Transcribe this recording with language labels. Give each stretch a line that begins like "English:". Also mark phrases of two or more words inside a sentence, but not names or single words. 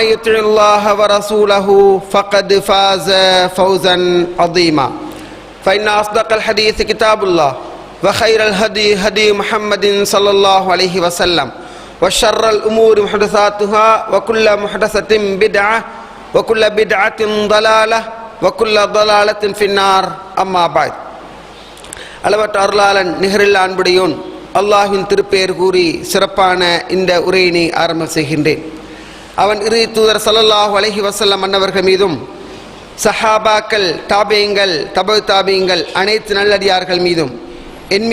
Arabic: يطع الله ورسوله فقد فاز فوزا عظيما فإن أصدق الحديث كتاب الله وخير الهدي هدي محمد صلى الله عليه وسلم وشر الأمور محدثاتها وكل محدثة بدعة وكل بدعة ضلالة وكل ضلالة في النار أما بعد
Tamil: அளவற்ற அருளாளன் நிகரில்லா அன்புடையோன் அல்லாஹ்வின் திருப்பெயர் கூறி சிறப்பான இந்த உரையினை ஆரம்பம் செய்கின்றேன். அவன் இறுதி தூதர்
Arabic: صلى الله عليه وسلم
Tamil: அன்னவர்கள் மீதும் சஹாபாக்கள், தாபியீங்கள், தபு தாபியீங்கள் அனைத்து நல்லடியார்கள் மீதும் என்